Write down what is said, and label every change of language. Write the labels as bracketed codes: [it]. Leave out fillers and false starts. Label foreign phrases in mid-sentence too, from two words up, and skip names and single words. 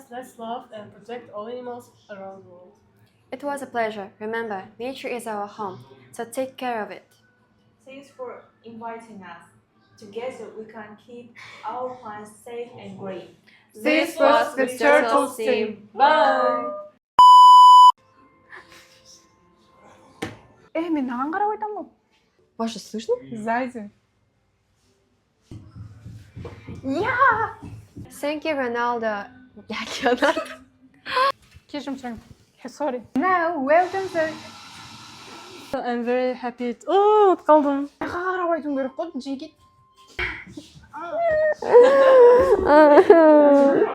[en] Let's love and protect all animals around the world. It was a pleasure. Remember, nature is our home, so take care of it. Thanks for inviting us. Together we can keep our planet safe and green. This was the Turtles team. Bye! [kk] Мен наған қарап айтам ғой? [ru] Маша, слышно? Сзади. [en] Thank you, Ronaldo. Leonardo. [kk] Кешірім сұраймын. [en] Sorry. Now, welcome to... I'm very happy. [kk] Ұмытып қалдым. Қарап айтуым керек қой, жеке.